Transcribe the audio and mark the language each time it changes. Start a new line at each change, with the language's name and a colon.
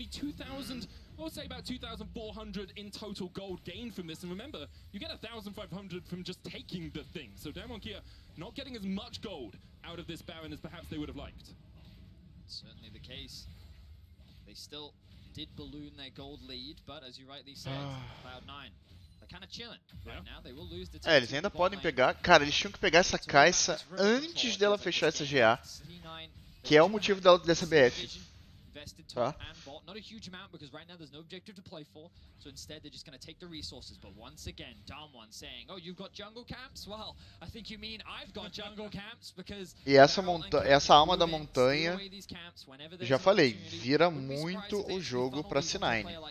English: Only 2,000, I would say about 2,400 in total gold gained from this, and remember, you get 1,500 from just taking the thing. So Damwon Kia not getting as much gold out of this Baron as perhaps they would have liked. Certainly the case. They still did balloon their gold lead, but as you rightly said, CLOUD9.
Portuguese: Eles ainda podem pegar. Cara, eles tinham que pegar essa caixa antes dela fechar essa GA, que é o motivo dessa BF.
English: invested top and bot. Not a huge amount because right now there's no objective to play for. So instead they're just going to take the resources. But once again, Damwon saying, "Oh, you've got jungle camps? Well, I think you mean I've got jungle camps because."
Portuguese: E essa alma da montanha, já falei, vira muito o jogo para C9.